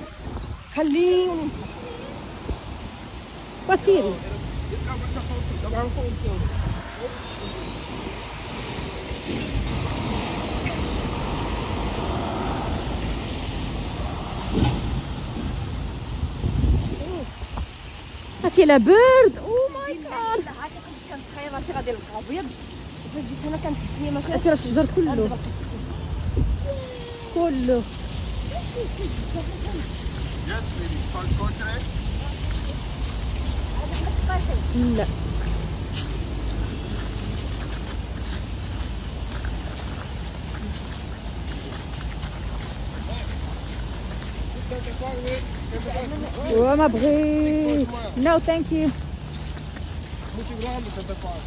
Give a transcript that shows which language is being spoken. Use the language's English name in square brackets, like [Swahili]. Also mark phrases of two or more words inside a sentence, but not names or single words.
[Arabic] وسيري هاتي لا برد [English] oh my god [Arabic] هاكا كنت كنتخيل راسي غادي نلقى ابيض فاش جيت هنا كانت الدنيا ما فيهاش هاتي راه الشجر كله [English] Yes, maybe. Fun tour today? [Arabic] لا وما بغيت [English] no thank you [Portuguese] Muito grande, Santa Claus.